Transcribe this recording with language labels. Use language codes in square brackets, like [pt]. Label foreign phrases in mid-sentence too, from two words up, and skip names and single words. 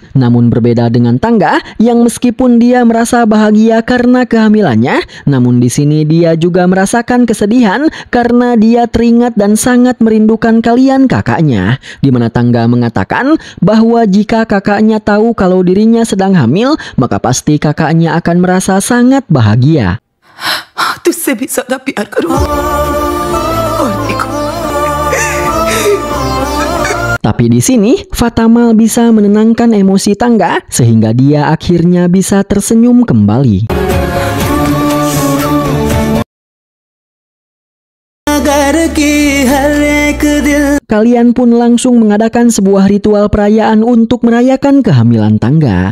[id] Namun berbeda dengan Tangga yang meskipun dia merasa bahagia karena kehamilannya, namun di sini dia juga merasakan kesedihan karena dia teringat dan sangat merindukan kalian kakaknya. Di mana Tangga mengatakan bahwa jika kakaknya tahu kalau dirinya sedang hamil, maka pasti kakaknya akan merasa sangat bahagia. [hi] तुझसे भी ज्यादा प्यार करूंगा और देखो। [id] Tapi di sini Fatamal bisa menenangkan emosi Tangga sehingga dia akhirnya bisa tersenyum kembali. Kalian pun langsung mengadakan sebuah ritual perayaan untuk merayakan kehamilan Tangga.